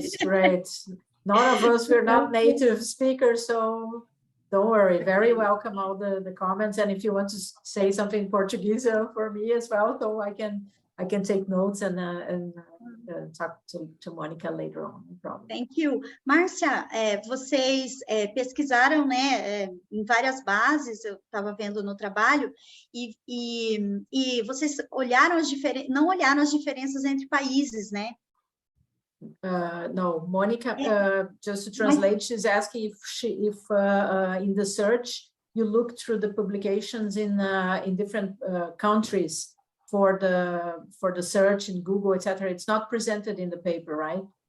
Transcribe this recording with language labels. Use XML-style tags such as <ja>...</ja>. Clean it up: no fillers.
<en>it's great. None of us, we're not native speakers, so don't worry. Very welcome all the comments. And if you want to say something in Portuguese for me as well, so I can take notes and talk to Monica later on. No problem. Thank you.</en> <pt>Márcia, vocês pesquisaram, né, em várias bases, eu estava vendo no trabalho, e vocês olharam não olharam as diferenças entre países, né?</pt> <en>No, Monica, just to translate, she's asking if in the search you look through the publications in different countries for the search in Google, etc. It's not presented in the paper, right?</en>